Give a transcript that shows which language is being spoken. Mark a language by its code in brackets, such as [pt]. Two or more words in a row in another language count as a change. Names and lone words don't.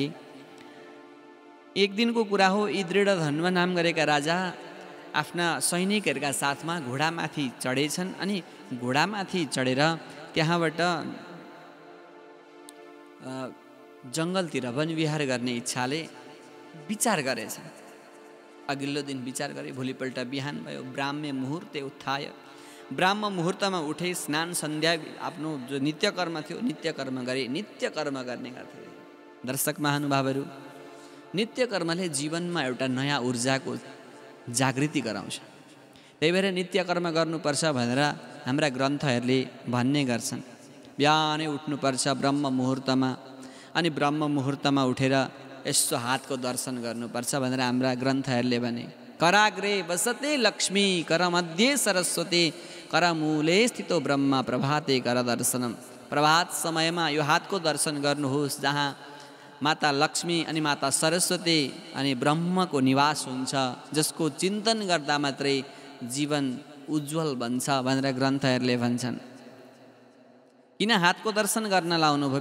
[ne] एक दिनको कुरा हो, यी दृढधन्वा नाम गरेका राजा आफ्ना सैनिकहरूका साथमा घोडामाथि चढेछन् अनि घोडामाथि चढेर त्यहाँबाट जङ्गलतिर वनविहार गर्ने इच्छाले विचार गरेछन्। अघिल्लो दिन विचार गरे, भोलिपल्ट बिहान भयो, [sa] ब्राह्मे मुहुर्ते उत्थाय, [ne] ब्राह्म मुहुर्तमा उठे, स्नान सन्ध्या आफ्नो जो नित्यकर्म थियो नित्यकर्म गरे। नित्यकर्म गर्ने गर्थे। दर्शक महानुभावहरू, नित्यकर्मले जीवनमा एउटा नयाँ ऊर्जाको जागृति गराउँछ। त्यही भएर नित्यकर्म गर्नुपर्छ भनेर हाम्रा ग्रन्थहरूले भन्ने गर्छन्। बिहानै उठ्नुपर्छ ब्रह्म मुहुर्तमा, अनि ब्रह्म मुहुर्तमा उठेर यसो हातको दर्शन गर्नुपर्छ भनेर हाम्रा ग्रन्थहरूले भने। [sa] कराग्रे वसते लक्ष्मी करमध्ये सरस्वती करमूले स्थितो ब्रह्म प्रभाते कर दर्शनम। [ne] प्रभात समयमा यो हातको दर्शन गर्नुहोस्, जहाँ माता लक्ष्मी अनि माता सरस्वती अनि ब्रह्मको निवास हुन्छ, जसको चिन्तन गर्दा मात्रै जीवन उज्जवल बन्छ भनेर ग्रन्थहरूले भन्छन्। किन हातको दर्शन गर्न लाउनु भयो?